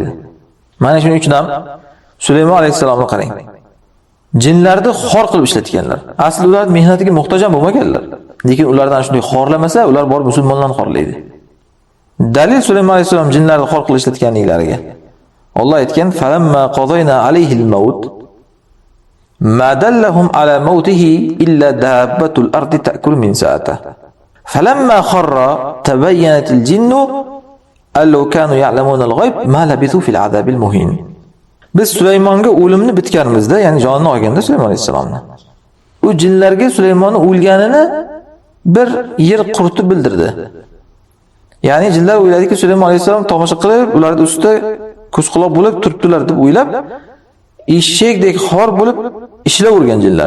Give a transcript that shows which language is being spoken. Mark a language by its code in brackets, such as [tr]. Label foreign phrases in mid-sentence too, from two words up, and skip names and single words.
[uz] Mana shuning uchun ham Sulaymon alayhisalomni qarang. Jinlarni xor qilib ishlatganlar. Aslida ular mehnatiga muhtoj ham bo'lmaganlar. Lekin ulardan shunday xorlamasa, ular bor musulmonlarni xorlaydi. Dalil Sulaymon alayhisalom jinlarni xor qilib ishlatganliklariga. Alloh aytgan: [ar] "فلما قضينا عليه الموت ما دلهم على موته إلا دابة الأرض تأكل منسأته. فلما خر تبينت الجن أن لو كانوا يعلمون الغيب ما لبثوا في العذاب المهين." [uz] Biz Sulaymonga o'limni bitganimizda, ya'ni jonini olganda Sulaymon alayhisalomni. U jinlarga Sulaymonning o'lganini bir yer qurti bildirdi. Ya'ni jinlar o'yladiki, Sulaymon alayhisalom tomosha qilib, ularning ustida ko'z-quloq bo'lib turibdilar deb o'ylab, eshakdek xor bo'lib ishlayvergan jinlar.